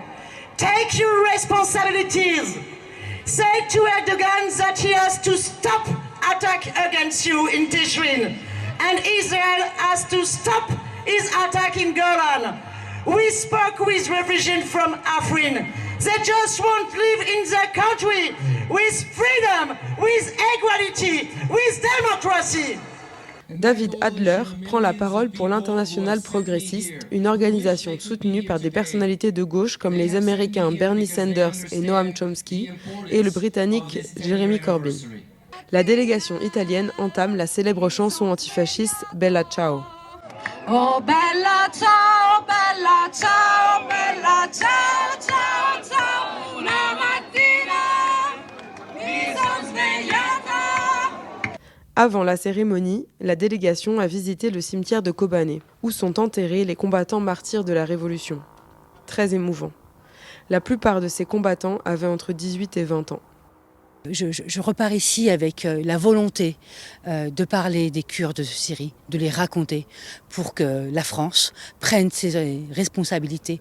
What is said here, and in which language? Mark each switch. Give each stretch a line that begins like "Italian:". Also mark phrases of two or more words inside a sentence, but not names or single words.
English: Take your responsibilities. Say to Erdogan that he has to stop attack against you in Tishrin, and Israel has to stop his attack in Golan. We spoke with refugees from Afrin. They just want to live in their country with freedom, with equality, with democracy.
French: David Adler prend la parole pour l'Internationale progressiste, une organisation soutenue par des personnalités de gauche comme les Américains Bernie Sanders et Noam Chomsky et le Britannique Jeremy Corbyn. La délégation italienne entame la célèbre chanson antifasciste Bella Ciao.
Italian: Oh bella ciao, bella ciao, bella ciao, ciao, ciao, una mattina mi son svegliata.
French: Avant la cérémonie, la délégation a visité le cimetière de Kobané, où sont enterrés les combattants martyrs de la Révolution. Très émouvant. La plupart de ces combattants avaient entre 18 et 20 ans. Je repars ici avec la volonté de parler des Kurdes de Syrie, de les raconter pour que la France prenne ses responsabilités.